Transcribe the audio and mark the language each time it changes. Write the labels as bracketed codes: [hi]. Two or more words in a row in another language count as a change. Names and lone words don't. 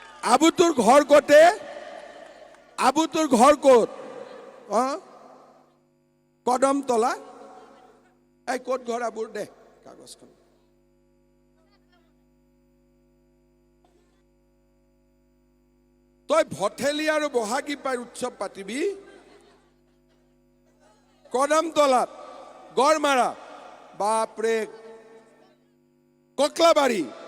[as] আবু তোর ঘর কতে? আবু তোর ঘর কত? কদমতলা। এই কত ঘর আবুর? দে কাগজখন। তই ভঠেলি আৰু বহাগী পাই উৎসৱ পাতিবি কদমতলাত, গড়মাৰা, বাপৰে, ককলাবাৰী।